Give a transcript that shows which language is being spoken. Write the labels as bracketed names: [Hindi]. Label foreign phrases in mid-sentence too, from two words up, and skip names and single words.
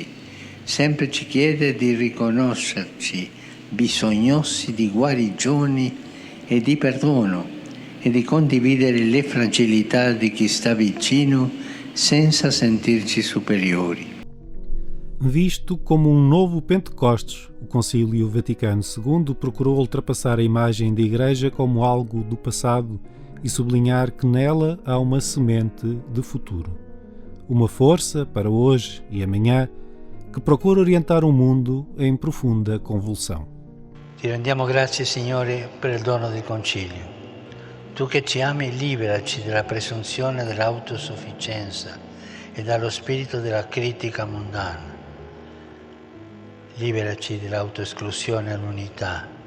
[Italian] Sempre ci chiede di riconoscerci bisognosi di guarigione e di perdono e di condividere le fragilità di chi sta vicino senza sentirci superiori. [Portuguese] Visto como um novo Pentecostes, o Concílio Vaticano II procurou ultrapassar a imagem da Igreja como algo do passado e sublinhar que nela há uma semente de futuro. Uma força para hoje e amanhã que procura orientar o mundo em profunda convulsão. [Italian] Ti rendiamo grazie, Signore, per il dono del Concilio. Tu che ci ami, liberaci dalla presunzione dell'autosufficienza e dallo spirito della critica mondana. Liberaci dall'autoesclusione all'unità.